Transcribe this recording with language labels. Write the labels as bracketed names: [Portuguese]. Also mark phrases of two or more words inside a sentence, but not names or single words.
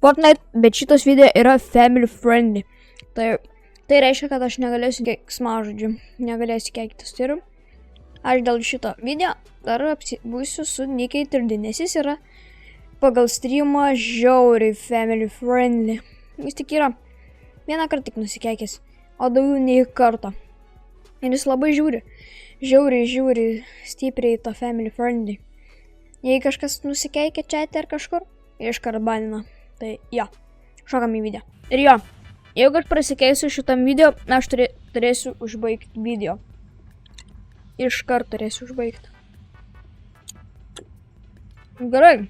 [Lithuanian] Fortnite, bet šitas video yra [English] family friendly. [Lithuanian] Tai reiškia, kad aš negalėsiu keiksmažodžių, negalėsiu keiktis. Ir aš dėl šito video dar būsiu su Nikai Tirdi, nes jis yra pagal streamą žiauriai [English] family friendly. [Lithuanian] Jis tik yra vieną kartą tik nusikeikęs, o daugiau nei kartą. Ir jis labai žiauriai stipriai tą [English] family friendly. [Lithuanian] Jei kažkas nusikeikia chat'e ar kažkur, iškart banina. Tai jo, šokam į video. Ir jo, jeigu aš prasikeisiu šitam video, aš turėsiu užbaigti video. Iškart turėsiu užbaigti. Gerai.